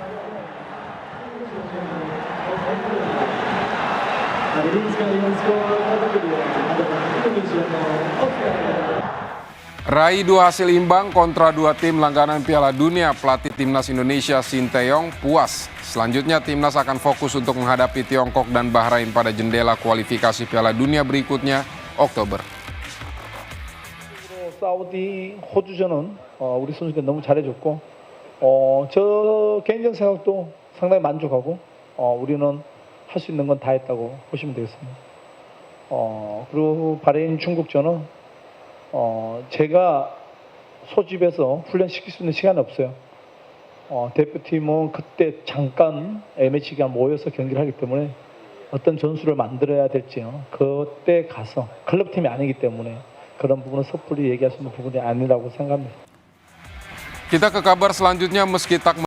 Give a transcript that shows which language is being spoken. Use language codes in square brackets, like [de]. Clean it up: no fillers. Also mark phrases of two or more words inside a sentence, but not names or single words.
[id] Raih 2 hasil imbang kontra 2 tim langganan Piala Dunia, pelatih Timnas Indonesia Sintayong puas. Selanjutnya Timnas akan fokus untuk menghadapi Tiongkok dan Bahrain pada jendela kualifikasi Piala Dunia berikutnya Oktober. [ko] 사우디, 호주전은 우리 선수들이 너무 잘해줬고 저 개인적인 생각도 상당히 만족하고 우리는 할 수 있는 건 다 했다고 보시면 되겠습니다. 그리고 바레인 중국전은 제가 소집해서 훈련시킬 수 있는 시간이 없어요. 대표팀은 그때 잠깐 A매치 기간 모여서 경기를 하기 때문에 어떤 전술을 만들어야 될지요. 그때 가서 클럽팀이 아니기 때문에 그런 부분은 섣불리 얘기할 수 있는 부분이 아니라고 생각합니다. [id] Kita ke kabar selanjutnya, meski tak